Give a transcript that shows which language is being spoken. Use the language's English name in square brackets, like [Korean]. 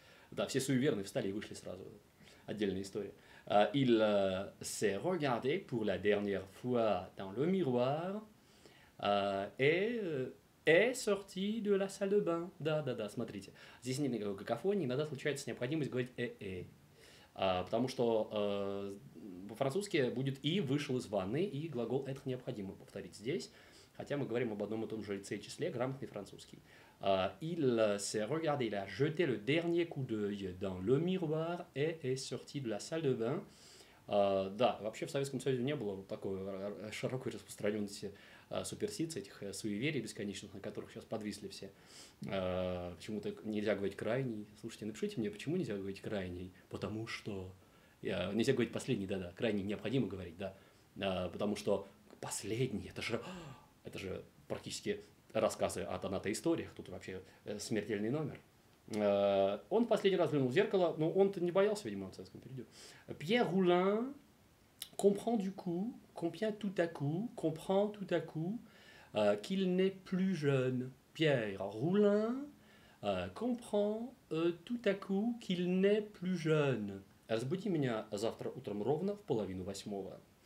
[Russian] Да, все суеверные встали и вышли сразу. Отдельная история. [French] Il s'est regardé pour la dernière fois dans le miroir et est sorti de la salle de bain. [Russian] Да, смотрите. Здесь нет никакой какофонии, иногда случается необходимость говорить потому что по-французски будет «и» вышел из ванны, и глагол «être» необходимо повторить здесь, хотя мы говорим об одном и том же лице и числе, грамотный французский. [French] Il s'est regardé, il a jeté le dernier coup d'œil dans le miroir et est sorti de la salle de bain. [Russian] Да, вообще в Советском Союзе не было вот такой широкой распространенности суперстиций, этих суеверий бесконечных, на которых сейчас подвисли все. Почему-то нельзя говорить крайний. Слушайте, напишите мне, почему нельзя говорить крайний? Потому что... Нельзя говорить последний, да-да, крайний необходимо говорить, да. Потому что последний, это же практически рассказы о донато-историях, тут вообще смертельный номер. Он последний раз взглянул в зеркало, но он-то не боялся, видимо, в советском периоде. [French] Pierre Roulin comprend tout à coup qu'il n'est plus jeune. Pierre Roulin comprend tout à coup qu'il n'est plus jeune. [Russian] Разбуди меня завтра утром ровно в 7:30.